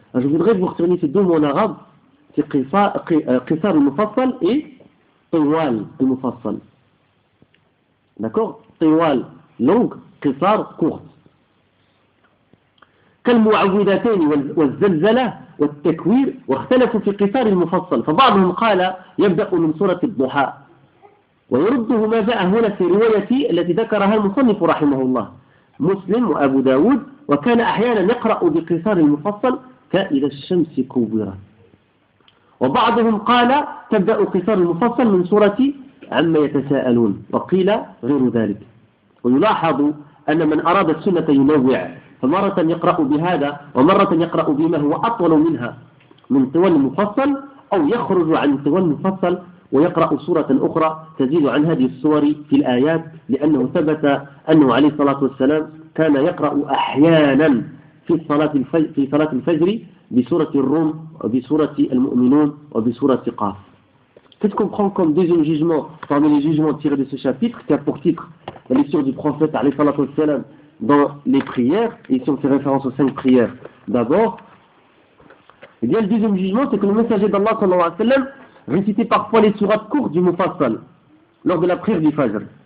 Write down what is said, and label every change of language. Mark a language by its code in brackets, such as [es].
[fr] Je voudrais vous retenir ces deux mots en arabe, c'est قصار المفصل et طوال المفصل. D'accord? طوال long, قصار court. [ar] كالمعوذتين والزلزلة والتكوير واختلفوا في قصار المفصل. فبعضهم قال يبدأ من سورة الضحى ويرده ما جاء هنا في روايتي التي ذكرها المصنف رحمه الله مسلم وأبو داود وكان أحيانا يقرأ بقصار المفصل كإذا الشمس كورت. وبعضهم قال تبدأ قصار المفصل من سورة عما يتساءلون وقيل غير ذلك. ويلاحظ أن من أراد السنة ينوع فمرة يقرأ بهذا ومرة يقرأ بما هو أطول منها من طوال المفصل أو يخرج عن طوال المفصل ويقرأ سورة أخرى تزيد عن هذه السور في الآيات لأنه ثبت أنه عليه الصلاة والسلام كان يقرأ أحيانا في صلاة الفجر بسورة الروم وبسورة المؤمنون وبسورة قاف. [fr] Qu'est-ce qu'on prend comme deuxième jugement parmi les jugements tirés de ce chapitre qui a pour titre la lecture du prophète عليه الصلاة والسلام dans les prières? Ici on fait référence aux cinq prières. D'abord, eh bien le deuxième jugement c'est que le messager d'Allah صلى الله عليه وسلم récitait parfois les sourates courtes du Mufassal lors de la prière du Fajr.